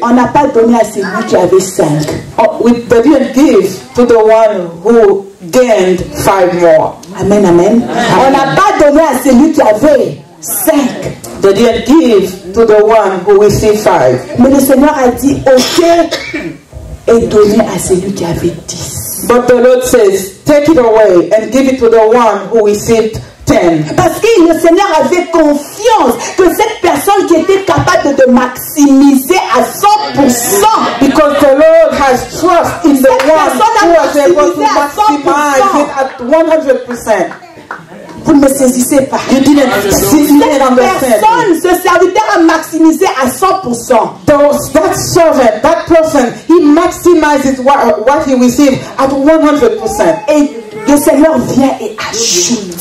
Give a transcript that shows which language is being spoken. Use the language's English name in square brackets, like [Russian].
[French] on n'a pas donné à celui qui avait 5. [English] they didn't give to the one who gained 5 more. [French] Amen, amen. On n'a pas donné à celui qui avait 5. [English] They didn't give to the one who received 5. [French] Mais le Seigneur a dit, ôtez et donnez à celui qui avait 10. [English] But the Lord says, take it away and give it to the one who received 10. [French] Parce que le Seigneur avait confiance que cette personne qui était capable de maximiser à 100%, [English] Because the Lord has trust in the one who was able to maximize it at 100%. [French] vous ne me saisissez pas. [English] You didn't understand. [French] Personne, ce serviteur a maximisé à 100%. [English] That servant, that person, he maximizes what he received at 100%. [French] Et le Seigneur vient et ajoute.